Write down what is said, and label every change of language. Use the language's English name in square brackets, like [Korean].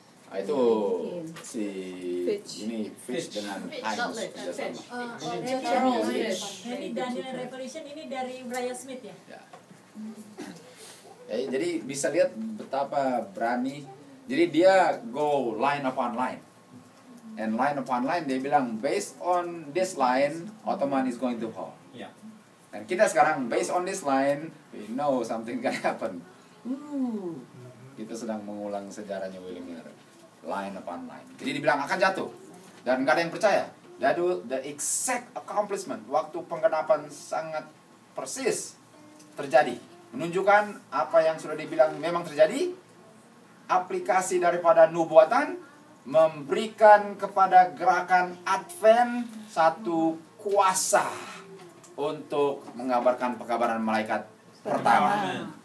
[Indonesian] Itu si Fitch. ini Fitch dengan Heinz kerjasama. Charles Fish. Ini Daniel Revelation ini dari Brian Smith ya? Ya. Jadi bisa lihat betapa berani. Jadi dia [English] go line upon line. And line upon line [Indonesian] dia bilang [English] based on this line Ottoman is going to fall. Yeah. [Indonesian] Dan kita sekarang [English] based on this line, we know something can happen. [Indonesian] Kita sedang mengulang sejarahnya William Miller, line upon line. Jadi dibilang akan jatuh, dan nggak ada yang percaya. [English] The exact accomplishment, [Indonesian] waktu penggenapan sangat persis terjadi, menunjukkan apa yang sudah dibilang memang terjadi. Aplikasi daripada nubuatan memberikan kepada gerakan Advent satu kuasa untuk mengabarkan pekabaran malaikat pertama.